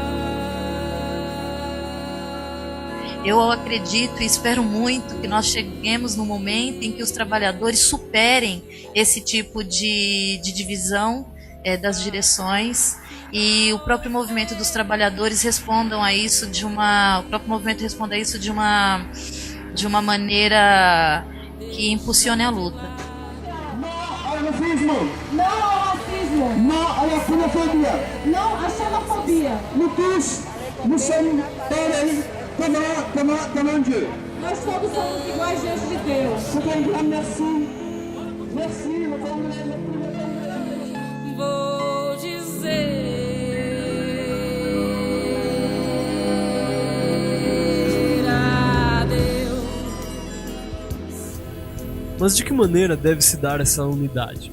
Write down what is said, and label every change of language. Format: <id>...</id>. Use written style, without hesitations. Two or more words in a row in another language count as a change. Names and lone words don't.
<pt>Eu acredito e espero muito que nós cheguemos no momento em que os trabalhadores superem esse tipo de divisão das direções e o próprio movimento dos trabalhadores respondam a isso o próprio movimento responda a isso de uma maneira que impulsione a luta. Não ao racismo! Não ao racismo!</pt> <fr>xenophobie. Non à la xénophobie. Non à</fr> <pt>xenofobia.</pt> <fr>Nous tous, nous sommes pareils devant Dieu.</fr> <pt>Nós todos somos iguais diante de Deus.</pt> <fr>C'est un grand merci. Merci,</fr> <pt>Vou dizer adeus. Mas de que maneira deve se dar essa unidade?</pt>